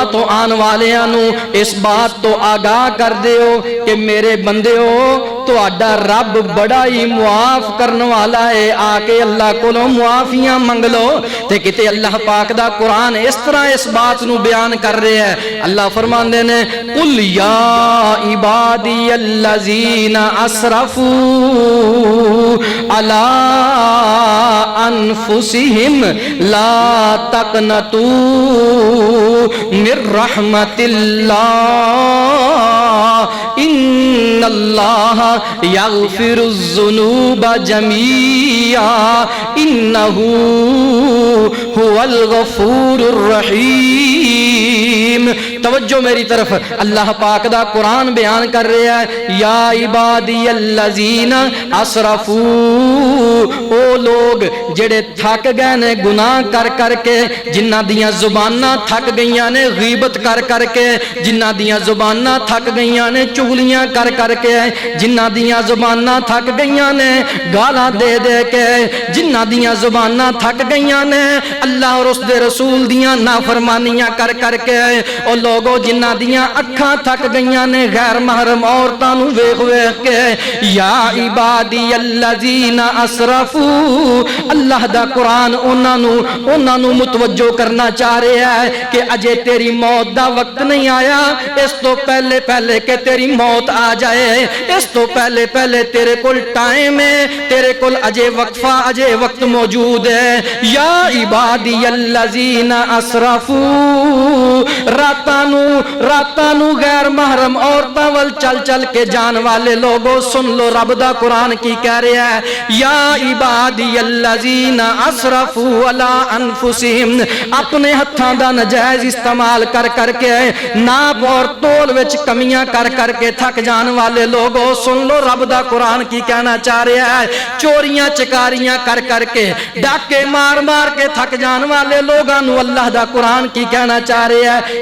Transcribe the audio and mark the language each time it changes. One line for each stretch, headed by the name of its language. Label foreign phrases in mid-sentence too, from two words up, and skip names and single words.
Punjabi: تو آن والیانو اس بات تو آگاہ کر دیو کہ میرے بندے ہو تو اڈا رب بڑا ہی معاف کرنے والا ہے آکے اللہ کو معافیاں منگ لو تے کتے اللہ پاک دا قرآن اس طرح اس بات نو بیان کر رہے ہیں اللہ فرمان دینے
Arabic: قُلْ يَا عِبَادِيَ الَّذِينَ أَسْرَفُوا عَلَىٰ أَنفُسِهِمْ لَا تَقْنَطُوا مِنْ رَحْمَةِ اللَّهِ إِنَّ اللَّهَ يَغْفِرُ الذُّنُوبَ جَمِيعًا إِنَّهُ هُوَ الْغَفُورُ الرَّحِيمُ
Punjabi: توجہ میری طرف اللہ پاک دا قرآن بیان کر رہے ہیں
Arabic: یا عبادی الذین اسرفو
Punjabi: او لوگ جڑے تھک گئے نے گناہ کر کے، جنہ دیاں زباناں تھک گئیاں نے غیبت کر کے، جنہ دیاں زباناں تھک گئیاں نے چغلیاں کر کے، جنہ دیاں زباناں تھک گئیاں نے گالاں دے کے، جنہ دیاں زباناں تھک گئیاں نے اللہ اور اس دے رسول دیاں نافرمانیاں کر کے، او لوگو جنہ دیاں اکھاں تھک گئیاں نے غیر محرم عورتاں نو ویکھ کے۔
Arabic: یا عبادی الذین اسرفوا،
Punjabi: اللہ دا قرآن انہاں نو متوجہ کرنا چاہ رہے ہے کہ اجے تیری موت دا وقت نہیں آیا، اس تو پہلے کہ تیری موت آ جائے، اس تو پہلے تیرے کول ٹائم ہے، تیرے کول اجے وقفہ اجے وقت موجود ہے۔
Arabic: یا عبادی الذین اسرفوا،
Punjabi: راتاں نو غیر محرم عورتاں ول چل کے جان والے لوگو سن لو رب دا قرآن کی کہہ رہا ہے۔
Arabic: یا عبادی الذین اسرفوا علی انفسہم،
Punjabi: اپنے ہتھاں دا نجائز استعمال کر کے ناپ اور تول وچ کمیاں کر کے تھک جان والے لوگو سن لو رب دا قرآن کی کہنا چاہ رہا ہے۔ چوریاں چکاریاں کر کے ڈاکے مار کے تھک جان والے لوگاں نو اللہ دا قرآن کی کہنا چاہ رہا ہے۔